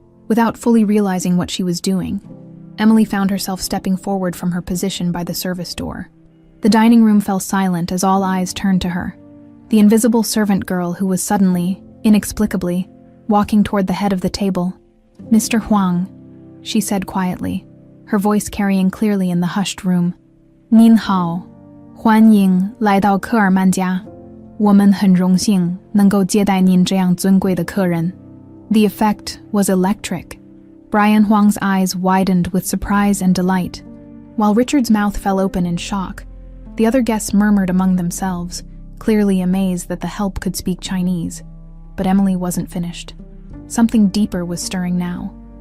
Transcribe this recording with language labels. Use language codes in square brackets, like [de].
[en] Without fully realizing what she was doing, Emily found herself stepping forward from her position by the service door. The dining room fell silent as all eyes turned to her. The invisible servant girl who was suddenly, inexplicably, walking toward the head of the table. "Mr. Huang," she said quietly, her voice carrying clearly in the hushed room. [zh] "您好，欢迎来到科尔曼家。我们很荣幸能够接待您这样尊贵的客人." [en] The effect was electric. Brian Huang's eyes widened with surprise and delight, while Richard's mouth fell open in shock. The other guests murmured among themselves, clearly amazed that the help could speak Chinese. But Emily wasn't finished. Something deeper was stirring now.